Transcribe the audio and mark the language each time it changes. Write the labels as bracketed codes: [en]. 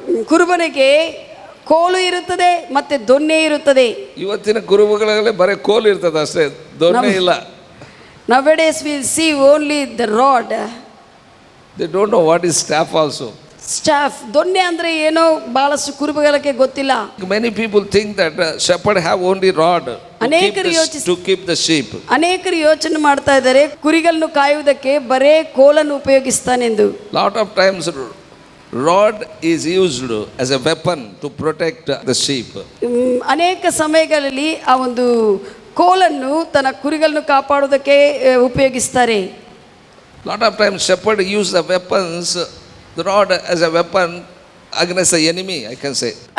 [kn] ಕುರುಬನಿಗೆ ಕೋಲು ಇರುತ್ತದೆ ಮತ್ತೆ ದೊಣ್ಣೆ ಇರುತ್ತದೆ. ಇವತ್ತಿನ ಕುರುಬಗಳಲ್ಲಿ ಬರೀ ಕೋಲು ಇರ್ತದೆ ಅಷ್ಟೇ, ದೊಣ್ಣೆ ಇಲ್ಲ. [en] Nowadays we see only the rod. They don't know what is staff also. [kn] Staff ದೊಣ್ಣೆ ಅಂದ್ರೆ ಏನೋ ಬಹಳಷ್ಟು ಕುರುಬಗಳಿಗೆ ಗೊತ್ತಿಲ್ಲ. [en] Many people think that shepherd have only rod to keep the sheep. [kn] ಅನೇಕರು ಯೋಚನೆ ಮಾಡ್ತಾ ಇದ್ದಾರೆ ಕುರಿಗಳನ್ನು ಕಾಯುವುದಕ್ಕೆ ಬರೇ ಕೋಲನ್ನು ಉಪಯೋಗಿಸ್ತಾನೆಂದು. [en] Lot of times rod is used as a weapon to protect the sheep. [kn] ಅನೇಕ ಸಮಯಗಳಲ್ಲಿ ಆ ಒಂದು ಕೋಲನ್ನು ತನ್ನ ಕುರಿಗಳನ್ನು ಕಾಪಾಡುವುದಕ್ಕೆ ಉಪಯೋಗಿಸ್ತಾರೆ. [en] Lot of times shepherd use the weapons, the rod as a weapon against the enemy, I can say.